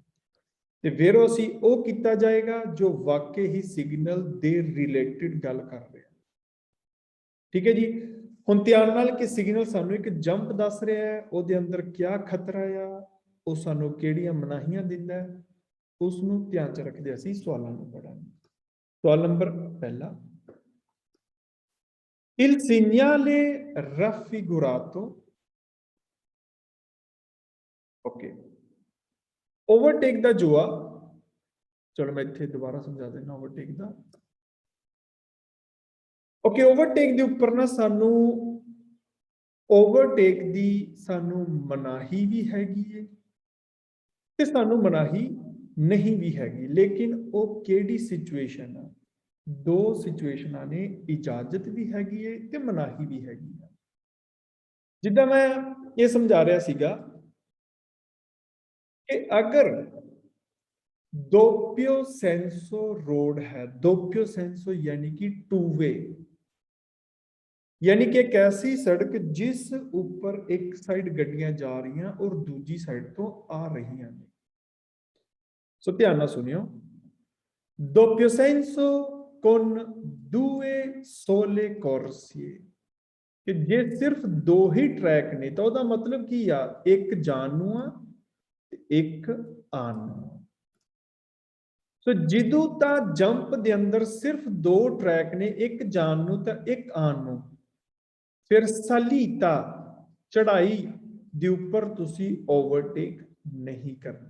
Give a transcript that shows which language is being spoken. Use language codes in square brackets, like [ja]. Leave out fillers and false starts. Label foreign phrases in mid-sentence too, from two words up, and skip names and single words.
[pa] ਤੇ ਵੇਰੋ ਅਸੀਂ ਉਹ ਕੀਤਾ ਜਾਏਗਾ ਜੋ ਵਾਕਈ ਹੀ ਸਿਗਨਲ ਦੇ ਰਿਲੇਟਡ ਗੱਲ ਕਰ ਰਿਹਾ। ਠੀਕ ਹੈ ਜੀ। ਹੁਣ ਧਿਆਨ ਨਾਲ ਕਿ ਸਿਗਨਲ ਸਾਨੂੰ ਇੱਕ ਜੰਪ ਦੱਸ ਰਿਹਾ ਹੈ, ਉਹਦੇ ਅੰਦਰ ਕਿਆ ਖਤਰਾ ਆ, ਉਹ ਸਾਨੂੰ ਕਿਹੜੀਆਂ ਮਨਾਹੀਆਂ ਦਿੰਦਾ ਹੈ, ਉਸ ਨੂੰ ਧਿਆਨ 'ਚ ਰੱਖਦੇ ਅਸੀਂ ਸਵਾਲਾਂ ਨੂੰ ਪੜਾਂਗੇ। ਸਵਾਲ ਨੰਬਰ ਪਹਿਲਾ, [it] Il segnale raffigurato, [pa] ਓਕੇ, ਓਵਰਟੇਕ ਦਾ ਜੋ ਆ, ਚਲੋ ਮੈਂ ਇੱਥੇ ਦੁਬਾਰਾ ਸਮਝਾ ਦੇਣਾ ਓਵਰਟੇਕ ਦਾ। ਓਕੇ, ਓਵਰਟੇਕ ਦੇ ਉੱਪਰ ਨਾ ਸਾਨੂੰ ਓਵਰਟੇਕ ਦੀ ਸਾਨੂੰ ਮਨਾਹੀ ਵੀ ਹੈਗੀ ਹੈ ਤੇ ਸਾਨੂੰ ਮਨਾਹੀ ਨਹੀਂ ਵੀ ਹੈਗੀ। ਲੇਕਿਨ ਉਹ ਕਿਹੜੀ ਸਿਚੁਏਸ਼ਨ ਆ? 2 ਸਿਚੁਏਸ਼ਨਾਂ ਨੇ, ਇਜਾਜ਼ਤ ਵੀ ਹੈਗੀ ਹੈ ਤੇ ਮਨਾਹੀ ਵੀ ਹੈਗੀ ਹੈ। ਜਿੱਦਾਂ ਮੈਂ ਇਹ ਸਮਝਾ ਰਿਹਾ ਸੀਗਾ ਕਿ ਅਗਰ [it] doppio senso [hi] रोड है, [it] doppio senso [hi] यानी कि 2 वे, यानी कि एक ऐसी सड़क जिस ऊपर एक साइड गड्डियां जा रही हैं और दूसरी साइड तो आ रही हैं। [pa] ਸੋ ਧਿਆਨ ਨਾ ਸੁਣਿਓ, [it] doppio senso con 2 sole corsie, [pa] ਕਿ ਜੇ ਸਿਰਫ 2 ਹੀ ਟਰੈਕ ਨੇ ਤੋ ਉਹਦਾ ਮਤਲਬ ਕੀ ਆ? ਇੱਕ ਜਾਣ ਨੂੰ ਆ ਤੇ ਇੱਕ ਆਉਣ ਨੂੰ। ਸੋ ਜਦੋਂ ਤਾਂ ਜੰਪ ਦੇ ਅੰਦਰ ਸਿਰਫ 2 ਟਰੈਕ ਨੇ, ਇੱਕ ਜਾਣ ਨੂੰ ਤਾਂ ਇੱਕ ਆਉਣ ਨੂੰ, ਫਿਰ ਸਲੀਤਾ ਚੜਾਈ ਦੇ ਉੱਪਰ ਤੁਸੀਂ ਓਵਰਟੇਕ ਨਹੀਂ ਕਰਨਾ।